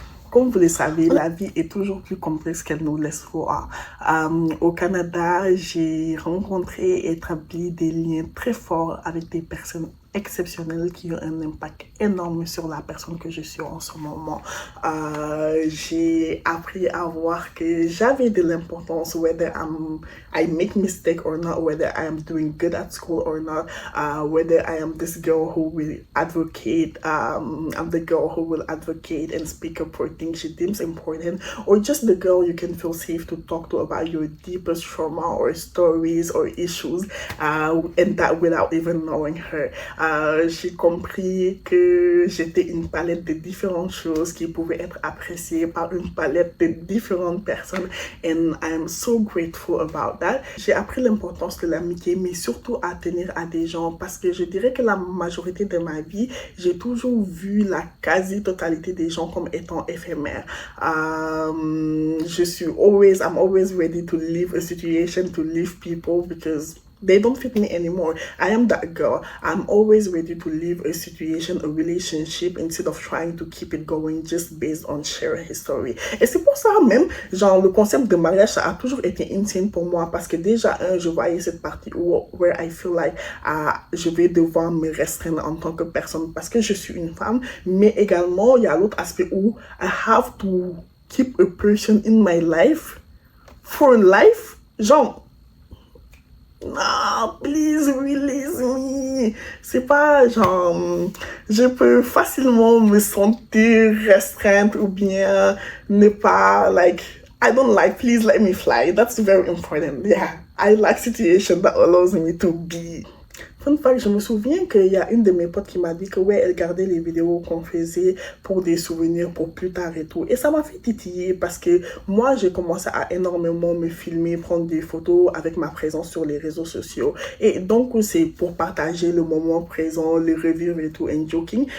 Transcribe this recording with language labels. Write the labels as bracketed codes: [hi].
[fr] Comme vous le savez, la vie est toujours plus complexe qu'elle nous laisse voir. Au Canada, j'ai rencontré et établi des liens très forts avec des personnes exceptionnelles qui ont un impact énorme sur la personne que je suis en ce moment. J'ai appris à voir que j'avais de l'importance, [en] whether I make mistake or not, whether I am doing good at school or not, whether I am this girl who will advocate, I'm the girl who will advocate and speak up for things she deems important, or just the girl you can feel safe to talk to about your deepest trauma or stories or issues, and that without even knowing her. [fr] J'ai compris que j'étais une palette de différentes choses qui pouvaient être appréciées par une palette de différentes personnes, [en] and I am so grateful about that. [fr] J'ai appris l'importance de l'amitié, mais surtout à tenir à des gens, parce que je dirais que la majorité de ma vie, j'ai toujours vu la quasi-totalité des gens comme étant éphémères. [en] I'm always ready to leave a situation, to leave people, because they don't fit me anymore. I am that girl. I'm always ready to leave a situation, a relationship, instead of trying to keep it going just based on shared history. [fr] Et c'est pour ça même, genre, le concept de mariage, ça a toujours été insane pour moi, parce que déjà, je voyais cette partie [en] where I feel like [fr] je vais devoir me restreindre en tant que personne, parce que je suis une femme, mais également, il y a l'autre aspect où [en] I have to keep a person in my life for life. [fr] Genre, Non, [en] please release me. [fr] C'est pas genre, je peux facilement me sentir restreinte ou bien ne pas, [en] like, I don't like, please let me fly. That's very important. Yeah, I like situation that allows me to be. [fr] Fun fact, je me souviens qu'il y a une de mes potes qui m'a dit que ouais, elle gardait les vidéos qu'on faisait pour des souvenirs pour plus tard et tout. Et ça m'a fait titiller parce que moi, j'ai commencé à énormément me filmer, prendre des photos avec ma présence sur les réseaux sociaux. Et donc, c'est pour partager le moment présent, le revivre et tout, [en] and joking.